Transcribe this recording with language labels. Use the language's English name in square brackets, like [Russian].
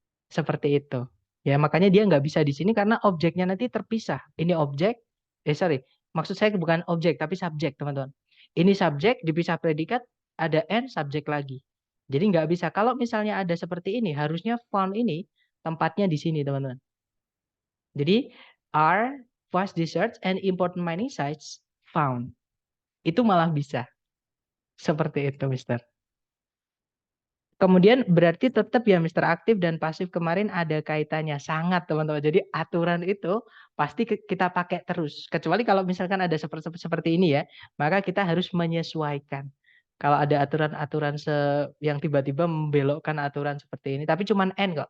[Indonesian] Seperti itu. Ya, makanya dia nggak bisa di sini karena objeknya nanti terpisah. Ini objek, maksud saya bukan objek, tapi subjek, teman-teman. Ini subjek, dipisah predikat, ada N, subjek lagi. Jadi nggak bisa. Kalau misalnya ada seperti ini, harusnya found ini tempatnya di sini, teman-teman. Jadi, [English] are vast deserts and important mining sites found. [Indonesian] Itu malah bisa. Seperti itu, Mister. Kemudian berarti tetap ya Mister aktif dan pasif kemarin ada kaitannya. Sangat teman-teman. Jadi aturan itu pasti kita pakai terus. Kecuali kalau misalkan ada seperti ini ya. Maka kita harus menyesuaikan. Kalau ada aturan-aturan yang tiba-tiba membelokkan aturan seperti ini. Tapi cuman N kok.